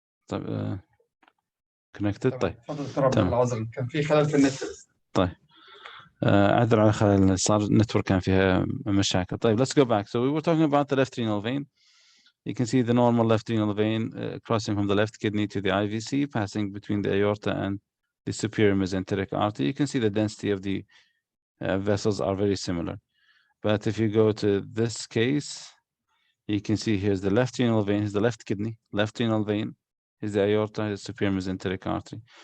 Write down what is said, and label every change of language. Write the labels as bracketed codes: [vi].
[ar] طيب [en] connected. [ar] طيب تمام. كان في خلل في النت. طيب أعذر على خلل، صار النتورك كان فيها مشاكل. طيب [en] let's go back. So we were talking about the left renal vein. You can see the normal left renal vein crossing from the left kidney to the IVC, passing between the aorta and the superior mesenteric artery. You can see the density of the vessels are very similar. But if you go to this case, you can see here's the left renal vein, here's the left kidney, left renal vein, here's the aorta, here's the superior mesenteric artery.